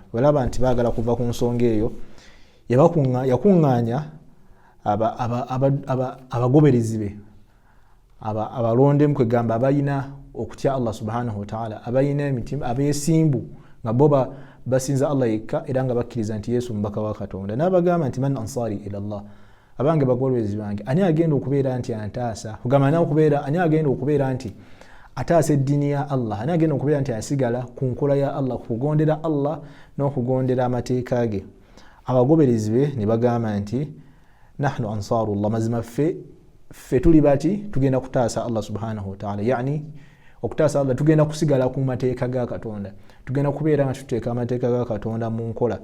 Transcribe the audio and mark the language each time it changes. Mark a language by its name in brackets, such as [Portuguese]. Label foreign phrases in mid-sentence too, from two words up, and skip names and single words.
[Ganda] Balaba nti baagala kuva ku nsonga eyo, yakuŋŋaanya abagoberezi be, abalondemu kwegamba abayina okutya Allah [Arabic] سبحانه وتعالى, [Ganda] abayina emitima, abeesimbu nga bo basinza Allah yekka era nga bakkiriza nti Yesu mubaka wa Katonda. N'abagamba nti [Arabic] من أنصاري إلى الله, [Ganda] abange bagoberezi bange, ani agenda okubeera nti antaasa, kugamba ani agenda okubeera nti ataasa eddiini ya Allah, ani agenda okubeera nti asigala ku nkola ya Allah, kugondera Allah n'okugondera amateeka ge. Abagoberezi be ne bagamba nti [Arabic] نحن أنصار الله, [Ganda] mazima ffe tuli bati, tugenda kutaasa Allah [Arabic] سبحانه وتعالى, [Ganda] yani okutaasa Allah tugenda kusigala ku mateeka ga Katonda, tugenda kubeera nga tuteeka amateeka ga Katonda mu nkola.